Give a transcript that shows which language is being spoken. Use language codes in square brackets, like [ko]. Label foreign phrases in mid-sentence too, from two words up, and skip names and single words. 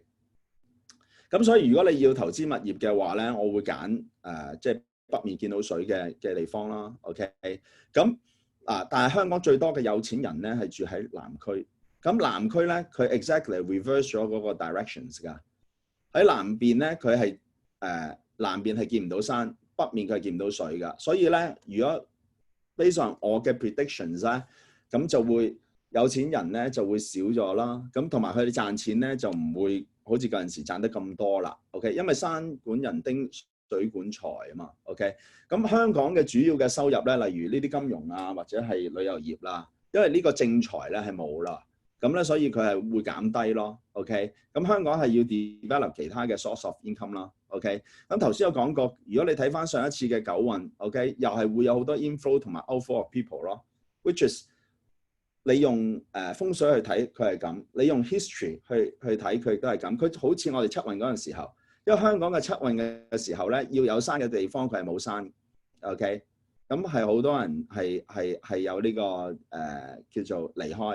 [yue] 咁所以如果你要投資物業嘅話咧，我會揀即係北面見到水嘅地方啦 ，OK？咁但係香港最多嘅有錢人咧係住喺南區。咁南區咧，佢 [en] exactly reverse [yue] 咗嗰個 directions 㗎。喺南邊咧，佢係南邊係見唔到山，北面佢係見唔到水㗎。所以咧，如果 [en] based on [yue] 我嘅 predictions 咧，咁就會有錢人咧就會少咗啦。咁同埋佢哋賺錢咧就唔會好似嗰陣時賺得咁多啦。OK， 因為山管人丁，水管財啊嘛。OK， 咁香港嘅主要嘅收入咧，例如呢啲金融啊，或者係旅遊業啦，因為呢個正財咧係冇啦。咁咧，所以佢係會減低咯 ，OK？ 咁香港係要 develop 其他嘅 [en] source of income [yue] 啦 ，OK？咁頭先有講過，如果你睇翻上一次嘅九運 ，OK？又係會有好多 inflow 同埋 [en] outflow of people [yue] 咯 ， [en] which is [yue] 你用風水去睇佢係咁，你用 history 去睇佢亦都係咁。佢好似我哋七運嗰陣時候，因為香港嘅七運嘅時候咧，要有山嘅地方佢係冇山 ，OK？咁係好多人係有呢個叫做離開。